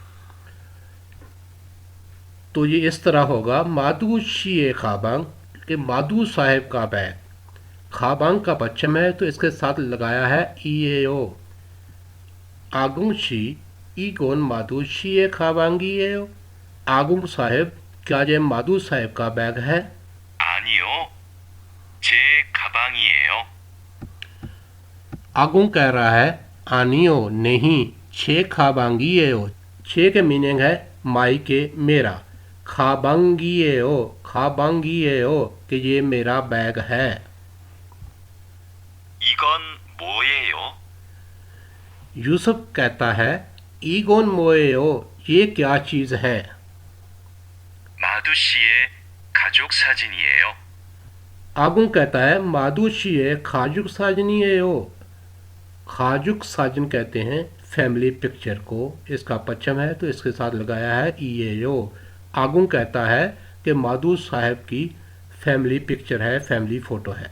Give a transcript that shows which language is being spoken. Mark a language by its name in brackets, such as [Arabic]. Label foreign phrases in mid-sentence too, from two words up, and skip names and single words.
[Hindi] तो ये इस तरह होगा [Korean] 마두 씨의 가방 [Hindi] कि मादू साहेब का बैग खाबांग का पश्चिम है तो इसके साथ लगाया है ईएओ [Korean] 아궁 씨 이건 마두 씨의 가방이에요 [Hindi] आगुंग साहेब क्या ये मादू साहेब का बैग है? [Korean] 아니요. 제 가방이에요. [Hindi] आगुंग कह रहा है आनियो नहीं [Korean] 제 가방이에요 [Hindi] छे के मीनिंग है माई के मेरा खाबांगीएओ कि ये मेरा बैग है। [Korean] 이건 뭐예요? [Hindi] यूसुफ कहता है [Korean] 이건 뭐예요 [Hindi] ये क्या चीज़ है? [Korean] 마두 씨의 가족 사진이에요. [Hindi] आगुंग कहता है [Korean] 마두씨의 가족 사진이에요 가족 사진 [Hindi] कहते हैं [English] family picture [Hindi] को इसका पश्चिम है तो इसके साथ लगाया है ईएओ आगुंग कहता है कि मादू साहब की [English] family picture [Hindi] है [English] family photo [Hindi] है।